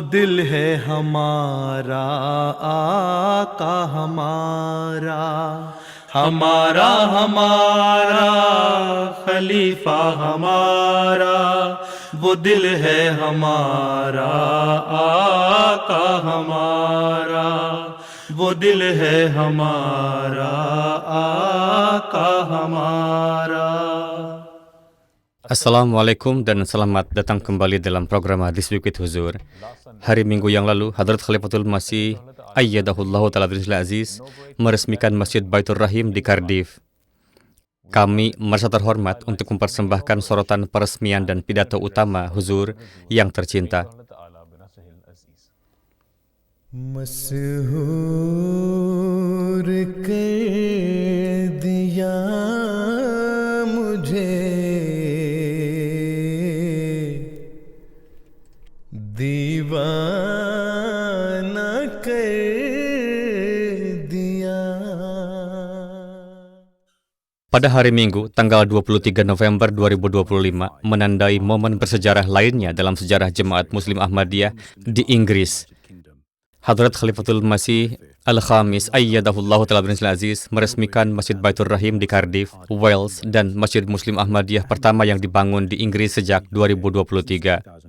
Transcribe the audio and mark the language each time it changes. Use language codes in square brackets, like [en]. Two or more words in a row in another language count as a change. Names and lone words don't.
[hi] दिल है हमारा आका हमारा, हमारा हमारा खलीफा हमारा, वो दिल है हमारा आका हमारा, वो दिल है हमारा आका हमारा. [id] Assalamualaikum dan selamat datang kembali dalam program Hadis Bukit Huzur. Hari Minggu yang lalu, Hadrat Khalifatul Masih [ar] أيده الله تعالى بنصره العزيز [id] meresmikan Masjid Baitur Rahim di Cardiff. Kami merasa terhormat untuk mempersembahkan sorotan peresmian dan pidato utama Huzur yang tercinta. [hi] मसहूर कर दिया मुझे दीवाना कर दिया. [id] Pada hari Minggu, tanggal 23 November 2025, menandai momen bersejarah lainnya dalam sejarah Jemaat Muslim Ahmadiyah di Inggris. Hadrat Khalifatul Masih Al-Khamis [ar] أيده الله تعالى بنصره العزيز [id] meresmikan Masjid Baitur Rahim di Cardiff, Wales, dan Masjid Muslim Ahmadiyah pertama yang dibangun di Inggris sejak 2023.